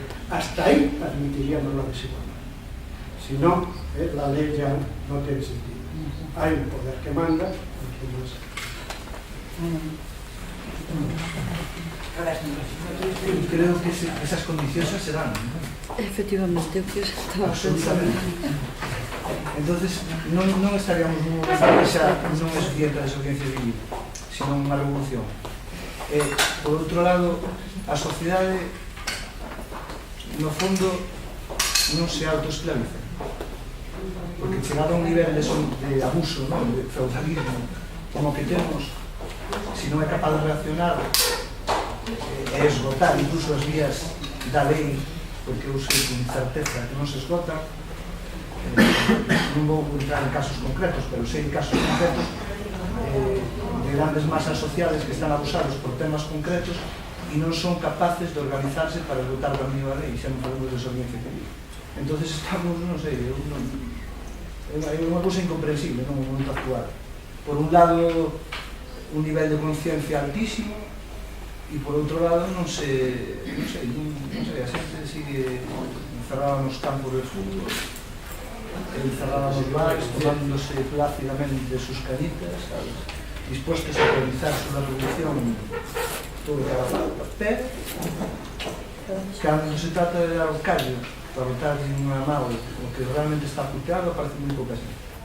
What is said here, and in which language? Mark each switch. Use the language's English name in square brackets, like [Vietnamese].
[Spanish] Hasta ahí admitiríamos la desigualdad. Si no, la ley ya no tiene sentido. Hay un poder que manda y que no es. Creo que esas condiciones se dan, ¿no? [Galician] Efectivamente, o que eu estaba Absolutamente. pensando. Entonces, non estaríamos nun momento que xa non é suficiente a desobediencia civil, sino unha revolución. Por outro lado, a sociedade, no fondo, non se autoesclaviza. Porque chegado a un nivel de abuso, ¿no?, de feudalismo, como que temos, se non é capaz de reaccionar e esgotar incluso as vías da lei, porque eu sei con certeza que non se esgotan. Non vou entrar en casos concretos, pero sei en casos concretos de grandes masas sociales que están abusados por temas concretos e non son capaces de organizarse para esgotar da mesma lei, xa non falamos de desobediencia civil. Entonces estamos, non sei, é unha cousa incomprensible, non, o momento actual. Por un lado, un nivel de conciencia altísimo, e por outro lado, non sei, a xente sigue encerrada nos campos de fútbol, encerrada nos bares, tomándose plácidamente [Spanish] de sus canitas, ¿sabes?, dispuestos a realizar su revolución todo cada lado. [Galician] Pero, cando se trata de dar o callo para botar en unha mão o que realmente está puteado, parece moi pouca xente.